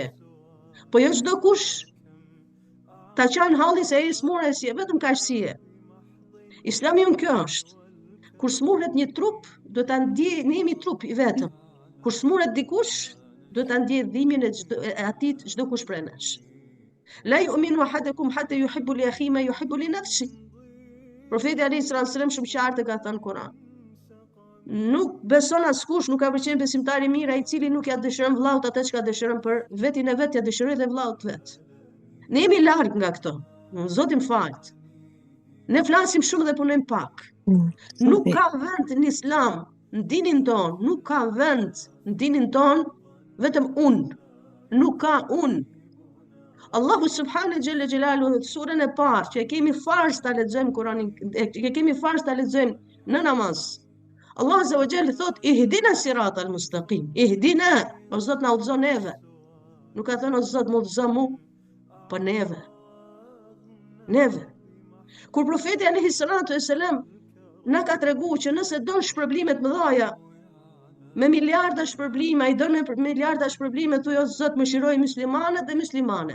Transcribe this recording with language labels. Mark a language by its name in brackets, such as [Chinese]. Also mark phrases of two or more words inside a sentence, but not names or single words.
[Albanian] Po jo çdo kush ta çan hallin se ai smurë si je, vetëm kaq si je. Islami unë kjo është. Kur smurret një trup, do ta ndjej, ne jemi trup i vetëm. Kur smurret dikush, do ta ndjej dhimbjen e atit çdo kush prej nesh. [Arabic] لا يؤمن أحدكم حتى يحب لأخيه ما يحب لنفسي. [Albanian] Profeti [Arabic] عليه السلام [Albanian] shumë qartë ka thënë Kur'an. Nuk beson askush, nuk ka përqen besimtar i mirë ai i cili nuk ja dëshiron vllaut atë çka dëshiron për vetin e vet, ja dëshiroj dhe vllaut vet. Ne jemi larg nga këto. Zoti më falt. Ne flasim shumë dhe punojmë pak. Nuk ka vend në Islam, në dinin ton, nuk ka vend në dinin ton vetëm unë. Nuk ka unë. Allahu [Arabic] سبحانه جل جلاله [Albanian] surën e parë që kemi farz ta lexojmë Kur'anin, që kemi farz ta lexojmë në namaz. Allah [Arabic] عز وجل [Albanian] thot [Arabic] اهدنا الصراط المستقيم. [Albanian] Ihdina, o Zot na udhëzon neve. Nuk ka thënë o Zot më udhëzon mu, po neve. Neve. Kur profeti [Arabic] عليه السلام [Albanian] na ka treguar që nëse don shpërblimet mëdha, me miliarda shpërblime, ai don me miliarda shpërblime, thuaj o Zot më shiroj muslimanët dhe muslimanet.